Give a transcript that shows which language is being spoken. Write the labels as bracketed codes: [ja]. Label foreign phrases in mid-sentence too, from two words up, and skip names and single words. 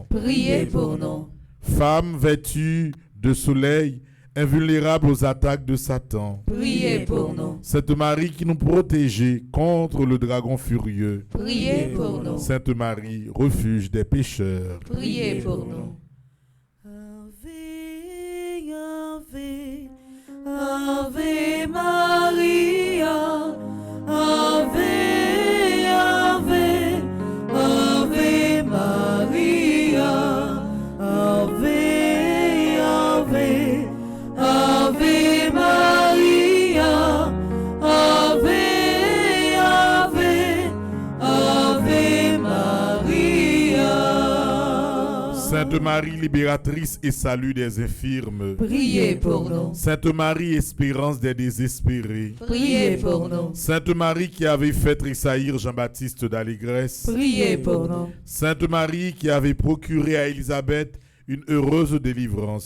[fr] Priez pour nous. Femme vêtue de soleil, invulnérable aux attaques de Satan. Priez pour nous. Sainte Marie qui nous protégeait contre le dragon furieux. Priez pour nous. Sainte Marie, refuge des pécheurs. Priez pour nous. [la] Ave Maria, Ave, Ave, Ave Maria, Ave, Ave, Ave Maria, Ave, Ave, Ave Maria. [fr] Sainte Marie, libératrice et salut des infirmes. Priez pour nous. Sainte Marie, espérance des désespérés. Priez pour nous. Sainte Marie qui avait fait tressaillir Jean-Baptiste d'Allégresse. Priez pour nous. Sainte Marie qui avait procuré à Élisabeth une heureuse délivrance.